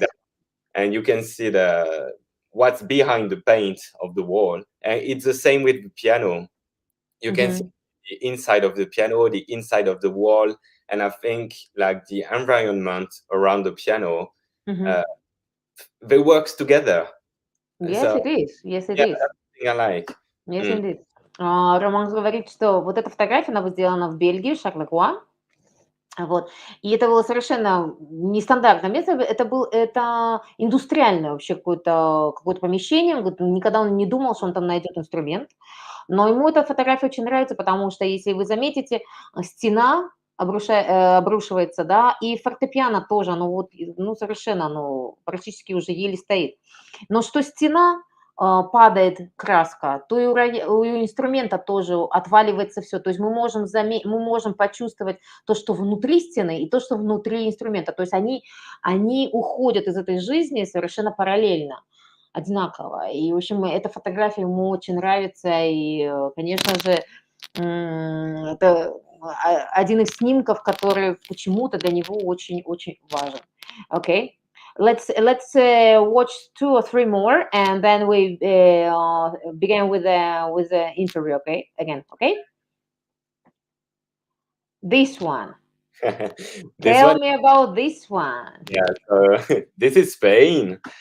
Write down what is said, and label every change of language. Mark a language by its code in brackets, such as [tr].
[en] down and you can see the what's behind the paint of the wall. And it's the same with the piano. You can see the inside of the piano, the inside of the wall, and I think like the environment around the piano, they works together. Yes, So it is. Yes, it yeah, is. that's the thing I like. Yes, indeed. [ru] Роман говорит, что вот эта фотография, она сделана в Бельгии, в Шарлеруа. Вот. И это было совершенно нестандартное место. Это индустриальное вообще какое-то помещение. Он говорит, никогда он не думал, что он там найдет инструмент. Но ему эта фотография очень нравится, потому что, если вы заметите, стена обрушивается, да, и фортепиано тоже, совершенно, практически уже еле стоит. Но что стена падает краска, то и у инструмента тоже отваливается все. То есть мы можем почувствовать то, что внутри стены, и то, что внутри инструмента. То есть они уходят из этой жизни совершенно параллельно, одинаково. И, в общем, эта фотография ему очень нравится. И, конечно же, это один из снимков, который почему-то для него очень-очень важен. [en] Okay. Let's watch 2 or 3 more, and then we begin with the interview. Okay, again. Okay. This one. Tell me about this one. Yeah, so this is Spain.